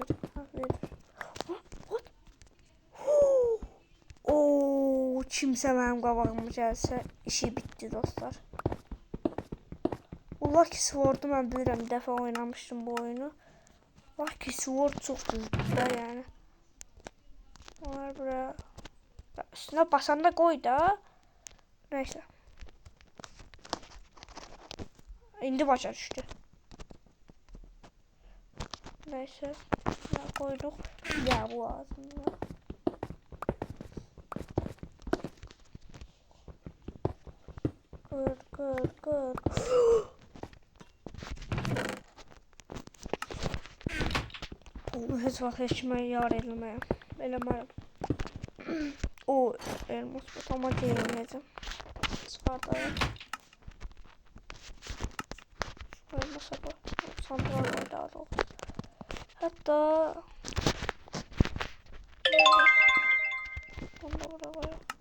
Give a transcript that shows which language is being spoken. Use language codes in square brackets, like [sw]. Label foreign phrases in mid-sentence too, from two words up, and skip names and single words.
[az] Ha, verir. What? Oo, kimsə mənim qabağıma gəlsə işi bitti dostlar. Lucky Sword'u mən bilirəm, bir dəfə oynamışdım bu oyunu. Lucky Sword çox düzdür yani. [tr] Onlar buraya üstüne basanda koy da. [az] Neyse. İndi başa düştü. [tr] Neyse. Koyduk. Ya bu ağzında. Kır. [az] Onu heç vaxt heç kimə yar eləmərəm. [tr] O elmas bu ama giyinmeyeceğim. Çıkartayım. Elmasa bak. Sandığa koy daha da olsun. Hatta bunu da buraya koyalım.